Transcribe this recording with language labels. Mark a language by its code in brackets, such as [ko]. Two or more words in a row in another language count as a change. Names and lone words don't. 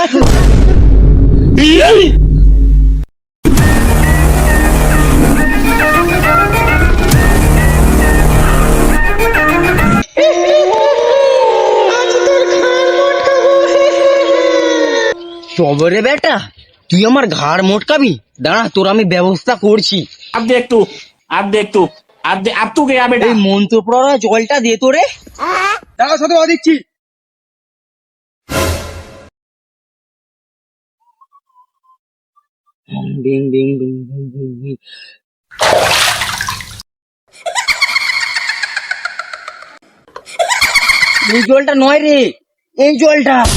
[bn] তবে রে বেটা, তুই আমার ঘাড় মোটকাবি? দাঁড়া, তোর আমি ব্যবস্থা করছি। [hi] अब देख तू अब तू गया बेटा। [bn] এই মন্ত্র পড়া জলটা দে তো রে। দাঁড়াও সাধু বাবা দিচ্ছি। বিং বিং বিং বিং বিং বিং। এই জলটা নয় রে, এই জলটা।